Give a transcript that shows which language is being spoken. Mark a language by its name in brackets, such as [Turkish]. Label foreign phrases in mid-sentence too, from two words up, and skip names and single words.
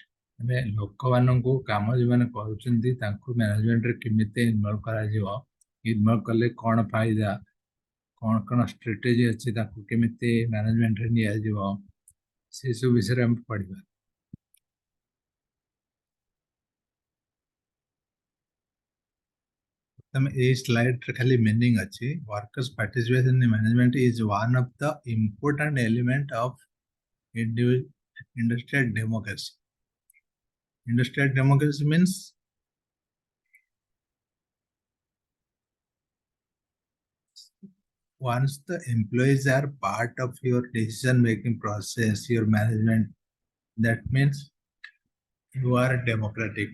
[Odia] ମାନେ ଲୋକମାନଙ୍କୁ, କାମ ଯେଉଁମାନେ କରୁଛନ୍ତି ତାଙ୍କୁ ମ୍ୟାନେଜମେଣ୍ଟରେ କେମିତି ଇନଭଲ୍ଭ କରାଯିବ, ଇନଭଲ୍ଭ କଲେ କ'ଣ ଫାଇଦା, କ'ଣ କ'ଣ ଷ୍ଟ୍ରାଟେଜି ଅଛି, ତାକୁ କେମିତି ମ୍ୟାନେଜମେଣ୍ଟରେ ନିଆଯିବ, ସେସବୁ ବିଷୟରେ ଆମେ ପଢିବା। ତମେ ଏଇ ସ୍ଲାଇଡରେ ଖାଲି ମିନିଂ ଅଛି, [English] workers participation in management is one of the important element of industrial democracy. Industrial democracy means once the employees are part of your decision making process, your management, that means you are democratic.